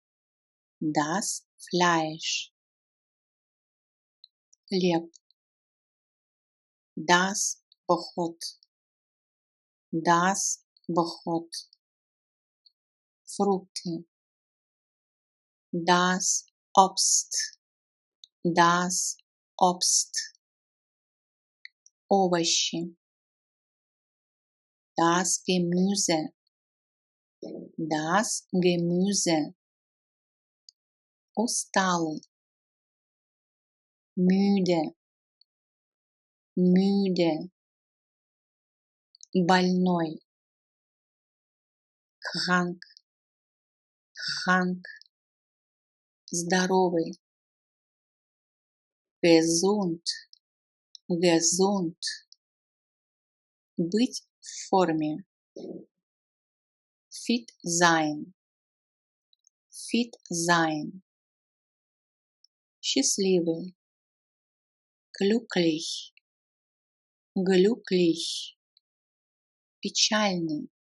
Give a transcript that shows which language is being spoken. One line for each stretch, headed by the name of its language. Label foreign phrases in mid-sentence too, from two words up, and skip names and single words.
German: хлеб, das Brot, Frukte, das Obst, овощи, das Gemüse,
Russian: усталый, müde, больной, krank, здоровый, gesund, быть в форме,
German: fit sein, счастливый, glücklich, печальный,